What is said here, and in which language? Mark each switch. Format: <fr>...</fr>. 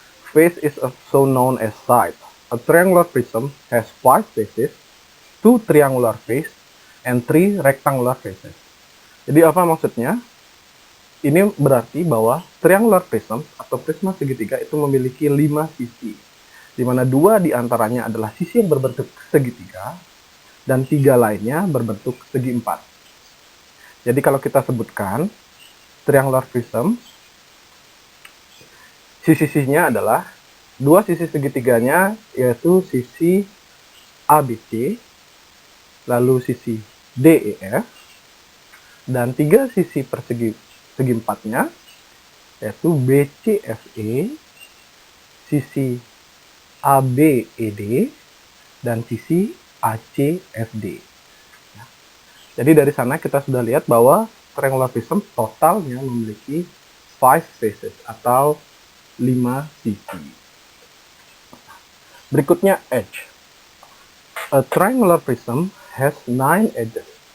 <en>Face is also known as side. A triangular prism has 5 faces, 2 triangular faces, and 3 rectangular faces.</en> <id>Jadi apa maksudnya? Ini berarti bahwa triangular prism atau prisma segitiga itu memiliki 5 sisi, di mana 2 diantaranya adalah sisi yang berbentuk segitiga, dan 3 lainnya berbentuk segi 4. Jadi kalau kita sebutkan triangular prism, sisi-sisinya adalah 2 sisi segitiganya, yaitu sisi ABC, lalu sisi DEF, dan 3 sisi persegi segi 4-nya, yaitu BCFE, sisi ABED, dan sisi ACFD. Jadi dari sana kita sudah lihat bahwa triangular prism totalnya memiliki 5 faces atau 5 sisi. Berikutnya edge.</id> <en>A triangular prism has 9 edges.</en>